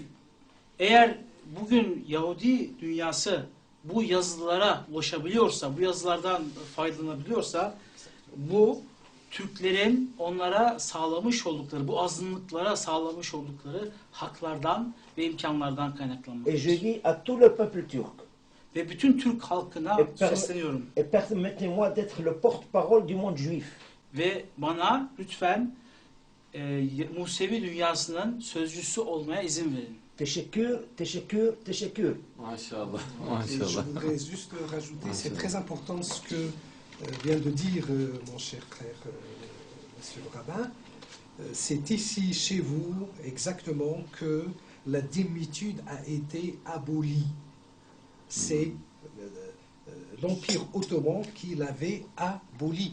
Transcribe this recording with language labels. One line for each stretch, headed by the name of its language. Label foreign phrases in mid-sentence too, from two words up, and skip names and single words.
Turkish: Eğer bugün Yahudi dünyası bu yazılara ulaşabiliyorsa, bu yazılardan faydalanabiliyorsa, bu Türklerin onlara sağlamış oldukları, bu azınlıklara sağlamış oldukları haklardan ve imkanlardan
French: Et je
Turkish: kaynaklanmaktadır.
French: dis à tout le peuple turc,
Turkish: Ve bütün Türk halkına sesleniyorum.
French: et permettez-moi d'être le porte-parole du monde juif.
Turkish: Ve bana lütfen Musevi dünyasının sözcüsü olmaya izin verin. Teşekkür, teşekkür, teşekkür. Maşallah.
French: Et je
Turkish: Maşallah.
French: voudrais juste rajouter, c'est très important ce que vient de dire mon cher frère, monsieur le rabbin. C'est ici, chez vous, exactement, que la démitude a été abolie. C'est l'Empire ottoman qui l'avait abolie.